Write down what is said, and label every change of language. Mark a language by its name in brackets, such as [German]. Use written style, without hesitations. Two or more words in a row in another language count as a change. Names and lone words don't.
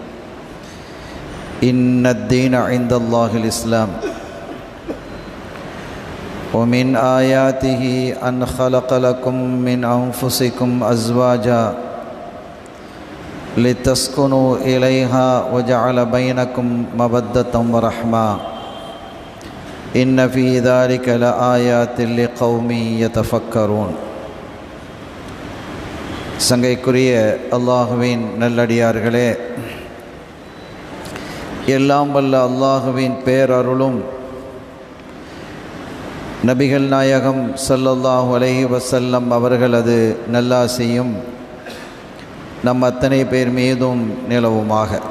[Arabic] إن الدين عند الله الإسلام، ومن آياته أن خلق لكم من أنفسكم أزواجا لتسكنوا إليها وجعل بينكم مودة ورحمة إن في ذلك لآيات لقوم يتفكرون. [Tamil] சங்கைக்குரிய அல்லாஹுவின் நல்லடியார்களே, எல்லாம் வல்ல அல்லாஹுவின் பேரருளும் நபிகள் நாயகம் [Arabic] صلى الله عليه وسلم [Tamil] அவர்களது நல்லாசியும் நம் அத்தனை பேர் மீதும் நிலவுமாக.